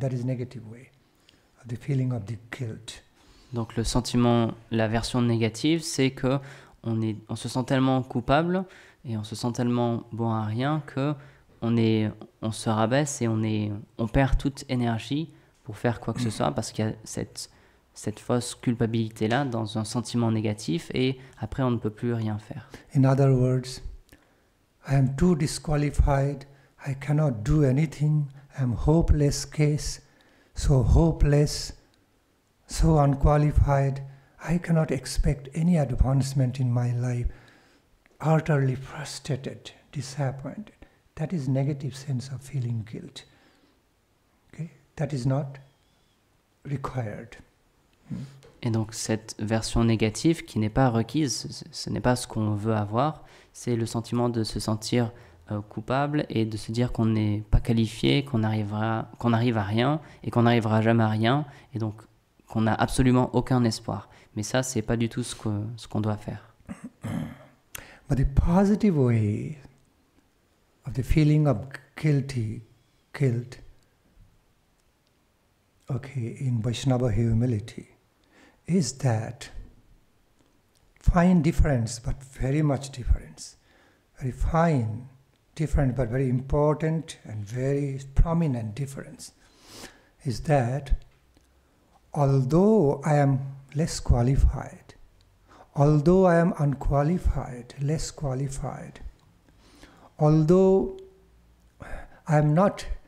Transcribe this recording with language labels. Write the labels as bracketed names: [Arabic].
[English] That is negative way of the feeling of the guilt. [French] Donc le sentiment, la version négative, c'est que on se sent tellement coupable et on se sent tellement bon à rien que on se rabaisse et on perd toute énergie pour faire quoi que ce soit parce qu'il y a cette fausse culpabilité-là dans un sentiment négatif et après on ne peut plus rien faire. [English] In other words, I am too disqualified, I cannot do anything, I am hopeless case, so hopeless, so unqualified, I cannot expect any advancement in my life, utterly frustrated, disappointed. That is negative sense of feeling guilt. Okay? That is not required. [French] Et donc cette version négative qui n'est pas requise, ce n'est pas ce qu'on veut avoir, c'est le sentiment de se sentir coupable et de se dire qu'on n'est pas qualifié, qu'on arrive à rien et qu'on n'arrivera jamais à rien et donc qu'on n'a absolument aucun espoir. Mais ça, c'est pas du tout ce qu'on doit faire. [English] But the positive way of the feeling of guilt, okay, in Vaishnava humility, is that fine difference, but very much difference, very fine different, but very important and very prominent difference, is that although I am less qualified, although I am unqualified, less qualified, although I am not